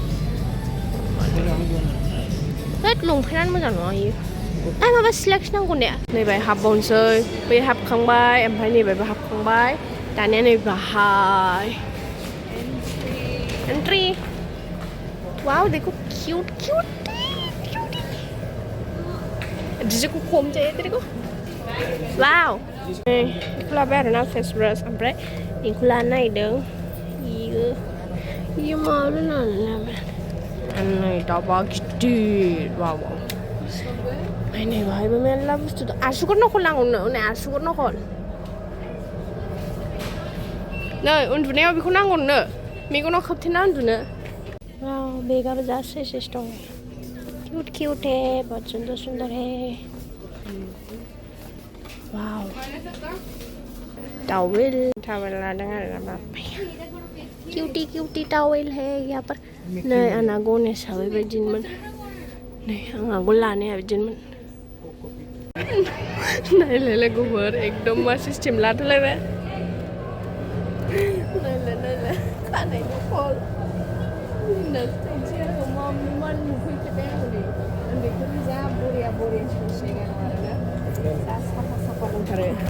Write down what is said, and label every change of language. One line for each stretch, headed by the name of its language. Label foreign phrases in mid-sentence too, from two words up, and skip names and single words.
Bodo: होद लंपेन्टानो मोजां नङा इयो माबा सिलेक्स नांगौ ने नैबाय हाबबावनोसै बै हाबखांबाय ओमफ्राय नैबायबो हाबखांबाय दानिया नै बाहाय एन्ट्रि वाव देखो
English: cute cute
Bodo: जिजेखौ खम जायो
Hindi: तेरे को
Bodo: वाव बेखौ लाबाय आरोना
English: face brush
Bodo: ओमफ्राय बेखौ लानो नागिरदों इयो माबा लाबाय नै दाबा गिदिर वाव ओमफ्राय नै बाहायबो मेरला बुस्थु दं आसुगुर नखल नांगौनो नै आसुगुर नखल नै उन्दुनायाव बेखौ नांगौनो मेगनाव खोबथेना उन्दुनो वाव बेगाबो जा साइज दं
English: cute cute
Hindi: है बहुत सुंदर सुंदर है
Bodo: वाव
English: towel towel
Bodo: लादों आरोना बाबाया
English: cutie cutie towel
Hindi: है यहाँ पर
Bodo: नै आंना गणेशआ बेबायदिनोमोन नै आंहाबो लानाया बिदिनोमोन नायलाय लोगोफोर एकदम मा सिस्टेम लाथ'लायबाय नायलाय खानायनि खल मान नुफैफेरबाय आङो नै उन्दैफोरनि जा बरिया सिगां आरोना जा साफा दंथारो